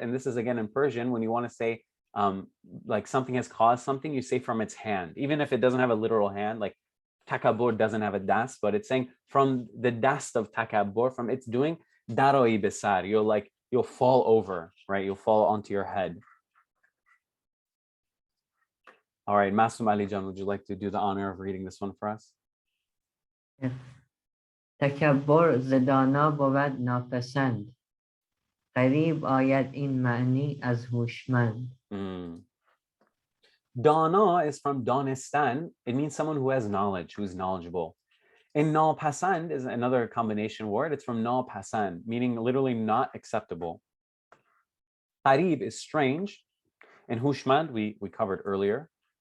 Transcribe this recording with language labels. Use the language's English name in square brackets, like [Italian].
[English] And this is again in Persian, when you want to say like something has caused something, you say from its hand, even if it doesn't have a literal hand, like takabur doesn't have a das, but it's saying from the dast of takabur, from its doing, [Persian] daroi besar, [English] you'll fall over, right? You'll fall onto your head. All right, Masum Ali Jan, would you like to do the honor of reading this one for us? [Persian] تکبر زدانا بود ناپسند قریب آید این معنی از هوشمند. [English] Dana is from Danistan. It means someone who has knowledge, who's knowledgeable. And nāpasand is another combination word. It's from nāpasand, meaning literally not acceptable. Qarib is strange. And hushmand, we covered earlier.